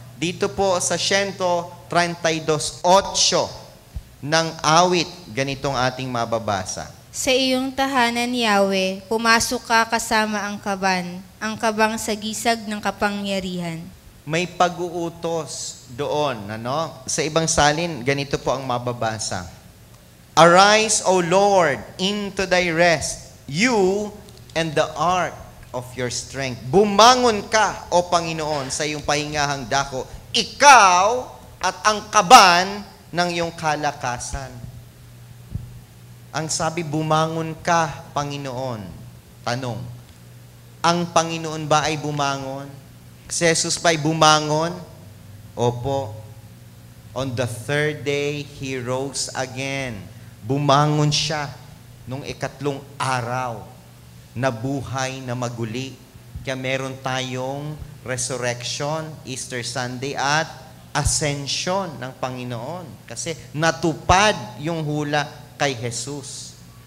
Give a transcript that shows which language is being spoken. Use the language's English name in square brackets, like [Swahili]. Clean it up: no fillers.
[Filipino] Dito po sa 132:8 ng awit, ganitong ating mababasa. Sa iyong tahanan, Yahweh, pumasok ka kasama ang kabang sagisag ng kapangyarihan. May pag-uutos doon, ano? Sa ibang salin, ganito po ang mababasa. [English] Arise, O Lord, into thy rest, you and the ark of your strength. [Filipino] Bumangon ka, O Panginoon, sa iyong pahingahang dako. Ikaw at ang kaban ng iyong kalakasan. Ang sabi, bumangon ka, Panginoon. Tanong, ang Panginoon ba ay bumangon? Si Jesus ba ay bumangon? Opo. [English] On the 3rd day, He rose again. [Filipino] Bumangon siya nung 3 araw. Nabuhay na maguli. Kaya meron tayong resurrection, Easter Sunday, at ascension ng Panginoon. Kasi natupad yung hula kay Jesus.